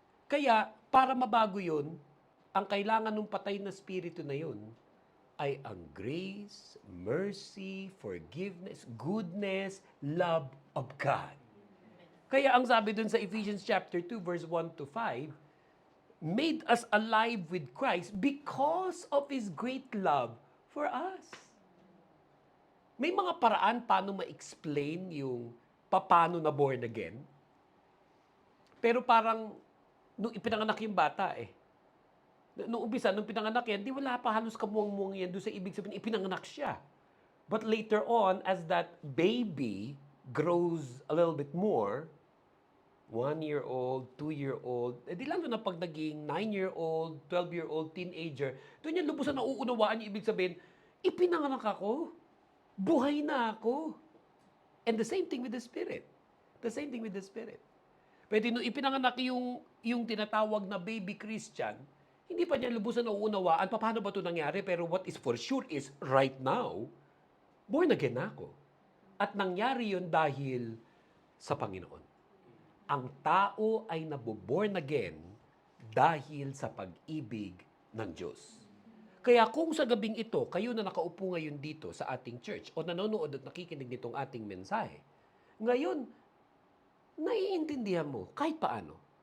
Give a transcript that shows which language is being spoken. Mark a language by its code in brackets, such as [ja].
[tl] Kaya, para mabago yun, ang kailangan ng patay na espiritu na yun ay ang [en] grace, mercy, forgiveness, goodness, love of God. [tl] Kaya ang sabi dun sa Ephesians chapter 2, verse 1 to 5, [en] made us alive with Christ because of His great love for us. [tl] May mga paraan paano ma-explain yung paano na born again. Pero parang, nung ipinanganak yung bata eh. Nung umpisa, nung pinanganak yan, di wala pa halos kamuang-muang yan doon sa ibig sabihin, ipinanganak siya. [en] But later on, as that baby grows a little bit more, [tl] 1-year-old, 2-year-old, di lalo na pag naging 9-year-old, 12-year-old, teenager, doon yan lubusan na uunawaan yung ibig sabihin, ipinanganak ako, buhay na ako. [en] And the same thing with the Spirit. [tl] The same thing with the Spirit. Pwede nung ipinanganak yung tinatawag na baby Christian, hindi pa niya lubusan na uunawaan, paano ba ito nangyari? [en] Pero what is for sure is, right now, born again [tl] na ako. At nangyari yun dahil sa Panginoon. Ang tao ay naboborn again dahil sa pag-ibig ng Diyos. Kaya kung sa gabing ito, kayo na nakaupo ngayon dito sa ating church o nanonood at nakikinig nitong ating mensahe, ngayon, naiintindihan mo kahit paano.